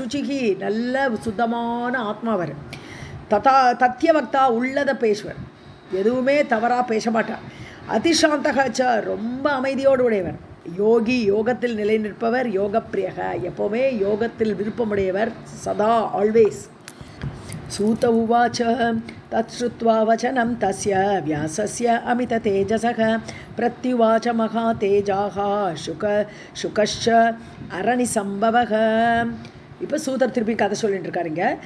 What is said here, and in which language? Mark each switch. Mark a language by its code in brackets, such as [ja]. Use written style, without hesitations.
[ta] சுச்சிகி, நல்ல சுத்தமான ஆத்மாவர். தத்யவக்தா, உள்ளதை பேசுவர், எதுவுமே தவறாக பேச மாட்டார். அதிசாந்தகச்ச, ரொம்ப அமைதியோடு உடையவர். யோகி, யோகத்தில் நிலை நிற்பவர். யோகப்பிரியக, எப்போவுமே யோகத்தில் விருப்பமுடையவர். சதா, [en] Always. [sa] सूत उवाच तच्छ्रुत्वा वचनं तस्य व्यासस्य अमिततेजसः प्रत्युवाच महातेजाः शुकश्च அரணிசம்பவக. [ta] இப்போ சூதர் திருப்பி கதை சொல்லிட்டு இருக்காருங்க.